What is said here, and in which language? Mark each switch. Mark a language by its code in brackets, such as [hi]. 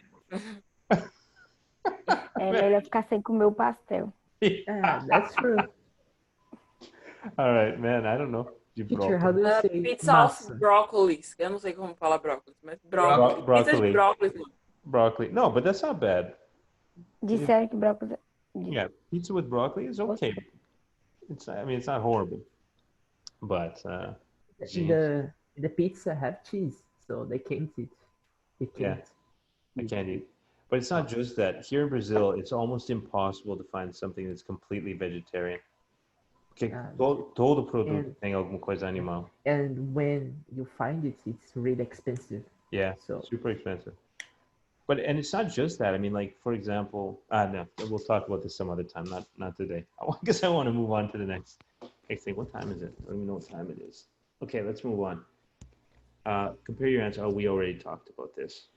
[pt] É melhor ficar sem comer o pastel. [en] Yeah, that's true. All right, man. I don't know. De Teacher, how do you say Pizza of [pt] massa? brócolis. Eu não sei como falar brócolis, mas brócolis. Pizza de [en] Broccoli. [pt] brócolis. [en] Broccoli. No, but that's not bad. [pt] Disseram que brócolis. [en] Yeah, pizza with broccoli is okay. I mean, it's not horrible, but The pizza have cheese, so they can't eat. They Yeah. can't. I can't eat. But it's not just that. Here in Brazil, it's almost impossible to find something that's completely vegetarian. [pt] Porque todo produto tem alguma coisa animal. [en] And when you find it, it's really expensive. Yeah, So super expensive. And it's not just that. I mean, like, for example, no, we'll talk about this some other time, not today. I guess I want to move on to the next thing. What time is it? I don't even know what time it is. Okay, let's move on. Compare your answer. Oh, we already talked about this.